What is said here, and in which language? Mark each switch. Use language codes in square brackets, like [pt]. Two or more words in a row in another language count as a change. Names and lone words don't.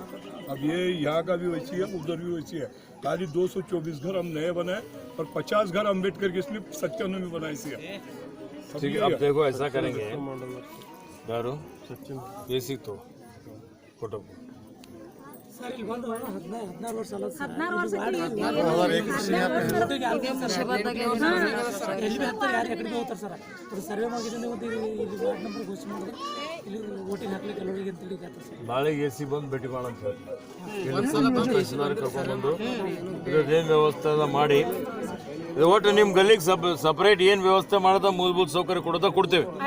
[hi] अब ये यहाँ का भी वैसी है, उधर भी वैसी है। खाली 224 घर हम नए बनाए और 50 घर अम्बेडकर के इसलिए 97 में बनाए थे। ठीक है, अब देखो ऐसा करेंगे यारो ये सी तो फोटो [kn] सर ಇಲ್ಲಿ ಬಂದು 16 ವರ್ಷ ಅಲ್ಲ ಸರ್ 16 ವರ್ಷ ಎಲ್ಲಿ ಬರ್ತಾರೆ ಯಾರು ಎಕಡೆ ಹೋಗ್ತಾರೆ ಸರ್ ಅದು ಸರ್ವೆ ಮಾಡಿದ್ರೆ ಒಂದು ಇಲ್ಲಿ ವಾರ್ಡ್ ನಂಬರ್ ಘೋಷಣೆ ಮಾಡಿದ್ರೆ ಇಲ್ಲಿ ವೋಟಿಂಗ್ ಹಾಕ್ಲಿಕ್ಕೆ ಎಲ್ಲರಿಗೆ ಅಂತ ಹೇಳಿ ಹೇಳ್ತಾರೆ ಸರ್ ನಾಳೆ ಎಸಿ ಬಂದು ಭೇಟಿ ಮಾಡೋಣ ಸರ್ ತಹಸೀಲ್ದಾರ್ ಕರ್ಕೊಂಡ್ಬಂದು ಇದೇನು ವ್ಯವಸ್ಥೆ ಮಾಡಿ ಒಟ್ಟು ನಿಮ್ಮ ಗಲ್ಲಿಗೆ ಸಪ್ರೇಟ್ ಏನು ವ್ಯವಸ್ಥೆ ಮಾಡೋದ ಮೂಲಭೂತ ಸೌಕರ್ಯ ಕೊಡೋದ ಕೊಡ್ತೇವೆ.